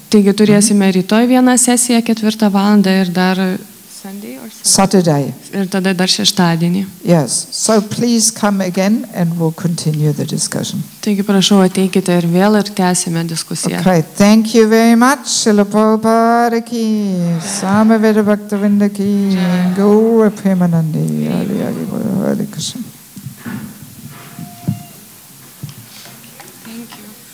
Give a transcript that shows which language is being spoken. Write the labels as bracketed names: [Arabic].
[Lithuanian] Taigi turėsime rytoj vieną sesiją 4 valandą ir dar [English] Sunday or Saturday. [Lithuanian] Ir tada dar šeštadienį. [English] Yes. So please come again and we'll continue the discussion. [Lithuanian] Taigi prašau ateikite ir vėl ir tęsime diskusiją. [English] Okay, thank you very much. [Sanskrit] Srila Prabhupada ki, Samaveda Bhaktavinda ki, Gaura Premanandi, Hare Krishna. [English] Thank you.